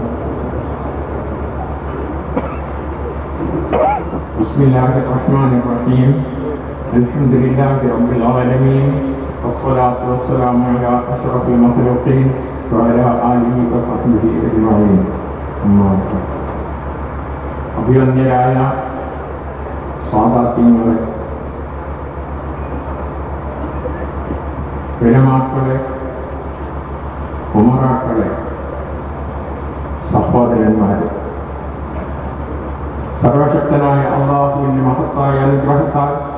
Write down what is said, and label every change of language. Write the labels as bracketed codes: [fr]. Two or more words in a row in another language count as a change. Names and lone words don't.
[ar] بسم الله الرحمن الرحيم. الحمد لله رب العالمين والصلاة والسلام على أشرف المخلوقين وعلى آله وصحبه أجمعين. [ml] അഭിവന്യരായ സ്വാദാത്യങ്ങളെ, ഉലമാക്കളെ, ഉമറാക്കളെ, സഹോദരന്മാരെ, സർവശക്തനായ അല്ലാഹുവിന്റെ മഹത്തായ അനുഗ്രഹത്താൽ